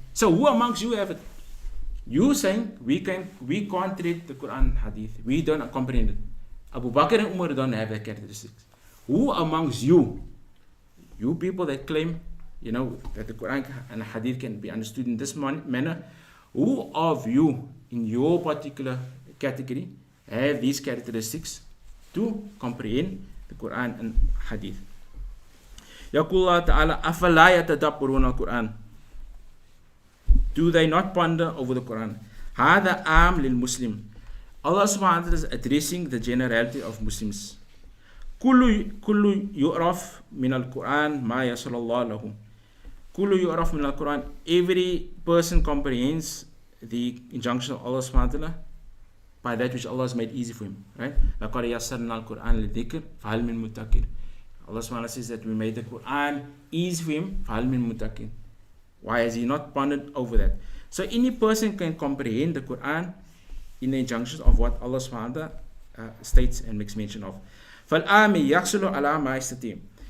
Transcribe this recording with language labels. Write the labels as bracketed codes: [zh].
[en] So who amongst you have it? You saying we can't read the Quran Hadith, we don't comprehend it. Abu Bakr and Umar don't have that characteristics. Who amongst you you people that claim, that the Quran and Hadith can be understood in this manner, who of you in your particular category have these characteristics to comprehend the Quran and Hadith? [ar] يقول الله تعالى أفلا يتدبرون القرآن. [en] Do they not ponder over the Quran? [ar] هذا عام للمسلم. [en] Allah subhanahu wa ta'ala is addressing the generality of Muslims. [ar] كل يعرف من القرآن ما يسر الله له. كل يعرف من القرآن. [en] Every person comprehends the injunction of Allah subhanahu wa ta'ala by that which Allah has made easy for him. Right? [ar] لقد يسرنا القرآن للذكر فهل من مدكر. [en] Allah subhanahu wa ta'ala says that we made the Quran easy for him. [ar] فهل من مدكر. [en] Why has he not pondered over that? So any person can comprehend the Quran in the injunctions of what Allah subhanahu wa ta'ala states and makes mention of. [ar] فَالْآمِ يَحْصُلُ عَلَى مَا يَسْتَطِيعُ.